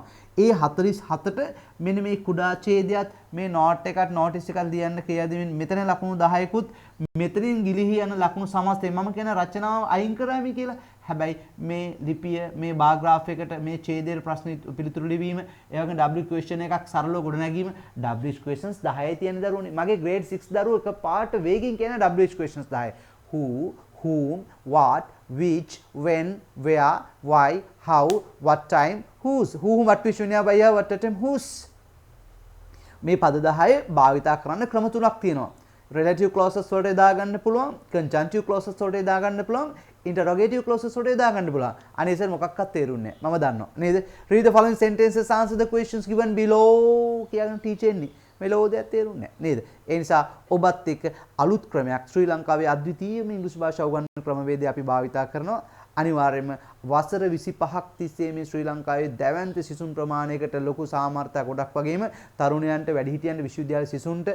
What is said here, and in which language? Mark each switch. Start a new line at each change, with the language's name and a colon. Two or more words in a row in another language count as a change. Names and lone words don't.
Sinhala: ඒ 47ට මෙන්න මේ කුඩා ඡේදයත් මේ නෝට් එකත් නෝටිස් එකක් ලියන්න කියලා දෙමින් මෙතන ලකුණු 10කුත් මෙතනින් ගිලිහි යන ලකුණු සමස්තය මම කියන රචනාව අයින් කරාමි කියලා. හැබැයි මේ ලිපිය මේ
English: bar graph
Sinhala: එකට මේ ඡේදයේ ප්‍රශ්න පිළිතුරු ලිවීම ඒ වගේම
English: W question
Sinhala: එකක් සරලව ගොඩනැගීම
English: W questions
Sinhala: 10යි තියෙන දරුවනේ. මගේ grade 6 දරුවෝ එක පාට වේගින් කියන W questions 10.
English: who, whom, what, which, when, where, why, how, what time, whose, whom, what, which, when, where, what time, whose.
Sinhala: මේ පද 10 භාවිතා කරන්න ක්‍රම තුනක් තියෙනවා.
English: relative clauses
Sinhala: වලට යොදා ගන්න පුළුවන්,
English: conjunctive clauses
Sinhala: වලට යොදා ගන්න පුළුවන්,
English: interrogative clauses
Sinhala: වලට යොදා ගන්න පුළුවන්. අනේසර් මොකක්වත් තේරුන්නේ නැහැ. මම දන්නවා. නේද?
English: read the following sentences, answer the questions given below
Sinhala: කියන ටීචර් එන්නේ. මෙලෝ දෙයක් තේරුන්නේ නැහැ. නේද? ඒ නිසා ඔබත් එක්ක අලුත් ක්‍රමයක් ශ්‍රී ලංකාවේ අද්විතීයම ඉංග්‍රීසි භාෂාව උගන්වන ක්‍රමවේදය අපි භාවිතා කරනවා. අනිවාර්යයෙන්ම වසර 25ක් තිස්සේ මේ ශ්‍රී ලංකාවේ දැවැන්ත සිසුන් ප්‍රමාණයකට ලොකු සාමර්ථ්‍යයක් ගොඩක් වගේම තරුණයන්ට වැඩිහිටියන්ට විශ්වවිද්‍යාල සිසුන්ට